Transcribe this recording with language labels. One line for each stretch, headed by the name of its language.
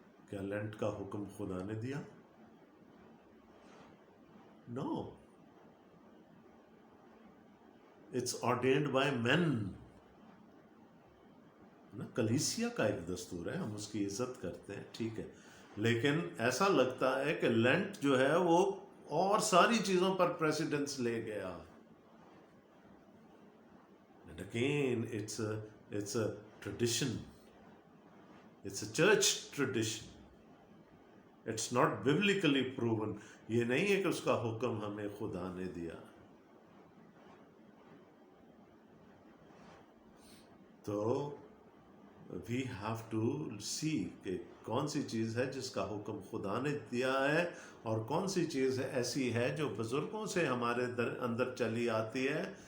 Urdu: کیا لینٹ کا حکم خدا نے دیا؟
English: No, it's ordained by man.
Urdu: کلیسیا کا ایک دستور ہے، ہم اس کی عزت کرتے ہیں، ٹھیک ہے، لیکن ایسا لگتا ہے کہ لینٹ جو ہے وہ اور ساری چیزوں پر پریسیڈنس لے گیا.
English: And again, it's a tradition. It's a church tradition. It's not biblically proven.
Urdu: یہ نہیں ہے کہ اس کا حکم ہمیں خدا نے دیا. تو
English: we have to see
Urdu: کہ کون سی چیز ہے جس کا حکم خدا نے دیا ہے، اور کون سی چیز ایسی ہے جو بزرگوں سے ہمارے اندر چلی آتی ہے.